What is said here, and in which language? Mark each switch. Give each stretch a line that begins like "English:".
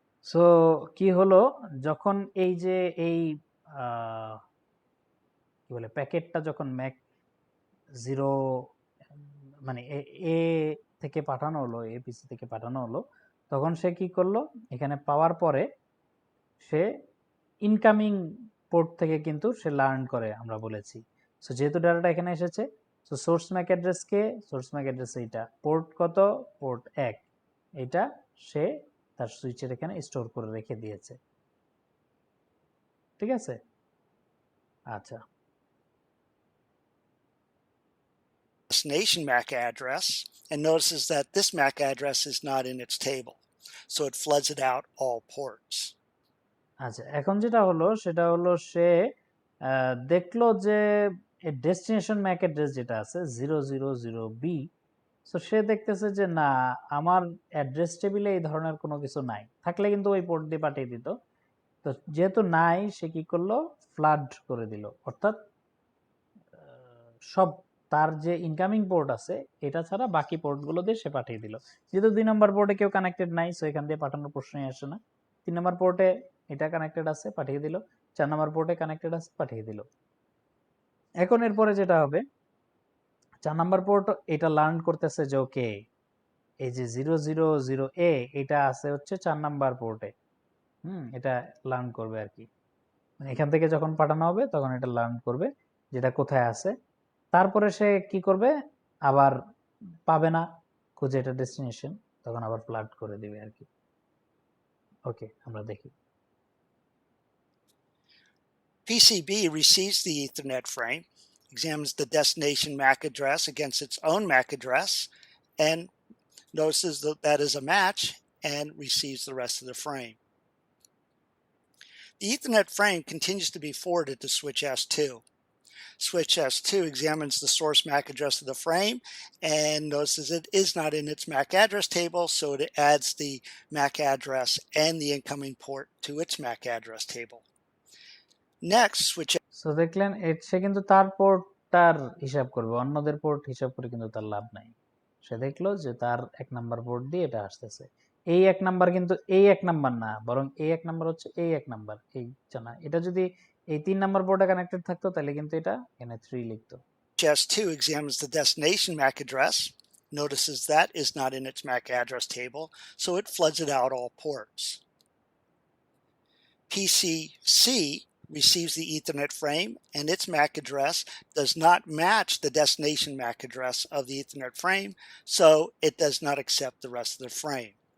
Bangla: So কি হলো যখন এই যে এই কি বলে প্যাকেটটা যখন ম্যাক 0 মানে এ থেকে পাঠানো হলো, এপিসি থেকে পাঠানো হলো, তখন সে কি করলো, এখানে পাওয়ার পরে সে ইনকামিং পোর্ট থেকে কিন্তু সে লার্ন করে, আমরা বলেছি। সো যেহেতু ডাটাটা এখানে এসেছে, সো সোর্স ম্যাক অ্যাড্রেস কে, সোর্স ম্যাক অ্যাড্রেস এইটা, পোর্ট কত, পোর্ট 1, এটা সে তার সুইচের এখানে স্টোর করে রেখে দিয়েছে, ঠিক আছে? আচ্ছা,
English: destination MAC address and notices that this MAC address is not in its table, so it floods it out all ports.
Bangla: আচ্ছা, এখন যেটা হলো সেটা হলো সে দেখলো যে ডেস্টিনেশন ম্যাক অ্যাড্রেস যেটা আছে 000B, সো সে দেখতেছে যে না, আমার অ্যাড্রেস টেবিলে এই ধরনের কোনো কিছু নাই, থাকলে কিন্তু ওই পোর্ট দিয়ে পাঠিয়ে দিত। তো যেহেতু নাই, সে কি করলো, ফ্লাড করে দিল, অর্থাৎ সব তার যে ইনকামিং পোর্ট আছে এটা ছাড়া বাকি পোর্টগুলো দিয়ে সে পাঠিয়ে দিল। যেহেতু 2 নম্বর পোর্টে কেউ কানেক্টেড নাই, সো এখান দিয়ে পাঠানোর প্রশ্নই আসে না। 3 নম্বর পোর্টে এটা কানেক্টেড আছে, পাঠিয়ে দিল। 4 নম্বর পোর্টে কানেক্টেড আছে, পাঠিয়ে দিল। এখন এরপরে যেটা হবে, 4 নম্বর পোর্ট এটা লার্ন করতেছে যে ওকে, এই যে 000A এটা আছে হচ্ছে 4 নাম্বার পোর্টে, এটা লার্ন করবে আর কি। মানে এখান থেকে যখন পাঠানো হবে তখন এটা লার্ন করবে যেটা কোথায় আছে। তারপরে সে কি করবে, আবার পাবে না খুঁজে এটা ডেস্টিনেশন, তখন আবার ফ্লাড করে দিবে আর কি। ওকে, আমরা দেখি।
English: PCB receives the Ethernet frame, examines the destination MAC address against its own MAC address, and notices that that is a match and receives the rest of the frame. The Ethernet frame continues to be forwarded to switch S2. Switch S2 examines the source MAC address of the frame and notices it is not in its MAC address table, so it adds the MAC address and the incoming port to its MAC address table. Next, switch.
Bangla: So দেখলেন সে কিন্তু তার পোর্টটার হিসাব করবে, অন্যদের port হিসাব করে কিন্তু তার লাভ নাই। সে দেখলো যে তার 1 নাম্বার পোর্ট দিয়ে এটা আসতেছে। এই 1 নাম্বার কিন্তু এই 1 নাম্বার না, বরং এই 1 নাম্বার হচ্ছে এই 1 নাম্বার, এই না, এটা যদি এই 3 নাম্বার পোর্টে কানেক্টেড থাকতো তাহলে কিন্তু এটা এখানে 3 লিখতো।
English: S2 examines the destination MAC address, notices that is not in its MAC address table, so it floods it out all ports. PCC receives the Ethernet frame and its MAC address does not match the destination MAC address of the Ethernet frame, so it does not accept the rest of the frame.